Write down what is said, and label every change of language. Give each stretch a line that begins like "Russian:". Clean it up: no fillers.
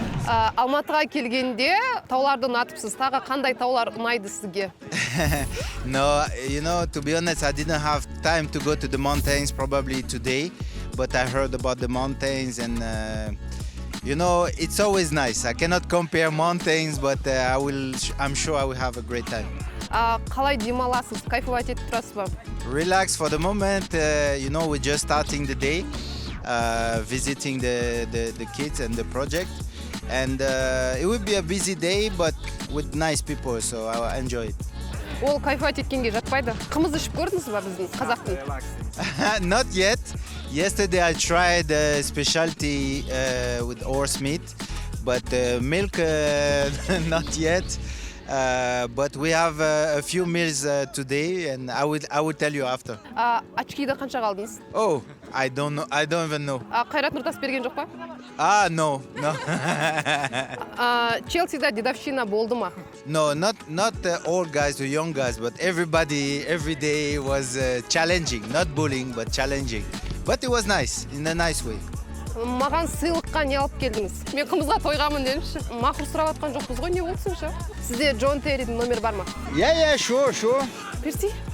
Kazakh: Алматыға келгенде тауларды ұнатыпсыз. Тағы қандай таулар ұнайды сізге?
English: No, you know, to be honest, I didn't have time to go to the mountains probably today, but I heard about the mountains and, you know, it's always nice. I cannot compare mountains, but I'm sure I will have a great time.
Kazakh: Қалай демаласыз? Кайфовать етіп тұрасыз ба?
English: Relax for the moment, you know, we're just starting the day, visiting the kids and the project. And it will be a busy day, but with nice people, so I enjoy it.
Kazakh: Ол кайфовать еткенге жатпайды. Қымыз ішіп көрдіңіз ба біздің қазақтың?
English: Not yet. Yesterday I tried a specialty with horse meat, but milk not yet. But we have a few meals today, and I will tell you after.
Kazakh: Очкиді қанша қалдыңыз?
English: Oh, I don't know. I don't even know.
Kazakh: Қайрат Нұртас берген жоқ па?
English: No.
Kazakh: Челсида дедовщина болды ма?
English: No, not old guys or young guys, but everybody every day was challenging, not bullying, but challenging. But it was nice, in a nice way.
Kazakh: Маған сыйлыққа не алып келдіңіз? Мен қымызға тойғамын дедімші. Мақұл сұрап атқан жоқпыз ғой, не болсыншы? Сізде Джон Терридің номері бар ма?
English: Yeah, sure.
Kazakh: Берсей.